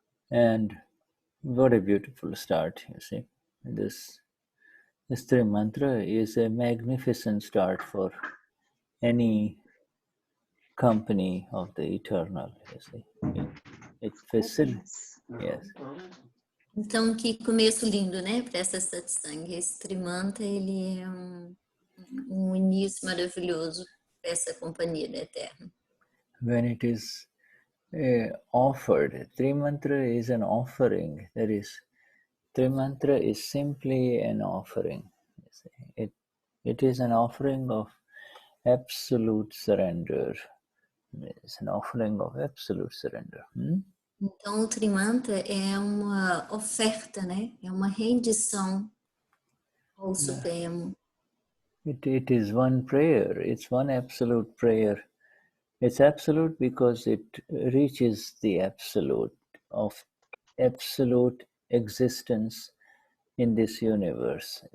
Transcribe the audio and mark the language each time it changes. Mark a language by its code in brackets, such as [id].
[en] And what a beautiful start, you see. This three mantra is a magnificent start for any company of the eternal, you see. It facilitates, yes. [pt] Então, que começo lindo, né, para essa satsang. Esse Trimantra, ele é um início maravilhoso para essa companhia da Eterna. [en] When it is offered, three mantra is an offering that is Trimantra is simply an offering. You see. It is an offering of absolute surrender. It's an offering of absolute surrender. [pt] Então, o Trimantra é uma oferta, né? É uma rendição ao Supremo. [en] It is one prayer. It's one absolute prayer. It's absolute because it reaches the absolute of absolute existence in this universe.